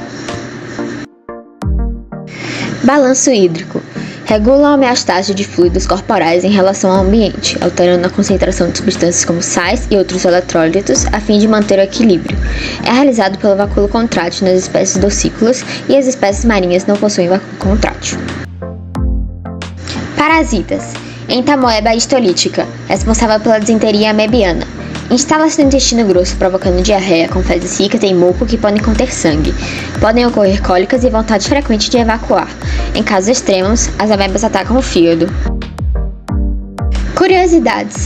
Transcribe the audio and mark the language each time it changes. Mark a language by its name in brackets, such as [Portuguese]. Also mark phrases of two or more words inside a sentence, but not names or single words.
[Portuguese] Balanço hídrico. Regula a homeostase de fluidos corporais em relação ao ambiente, alterando a concentração de substâncias como sais e outros eletrólitos a fim de manter o equilíbrio. É realizado pelo vacúolo contrátil nas espécies docícolas e as espécies marinhas não possuem vacúolo contrátil. Parasitas. Entamoeba histolítica, responsável pela disenteria amebiana. Instala-se no intestino grosso, provocando diarreia com fezes ricas em muco que podem conter sangue. Podem ocorrer cólicas e vontade frequente de evacuar. Em casos extremos, as amebas atacam o fígado. Curiosidades.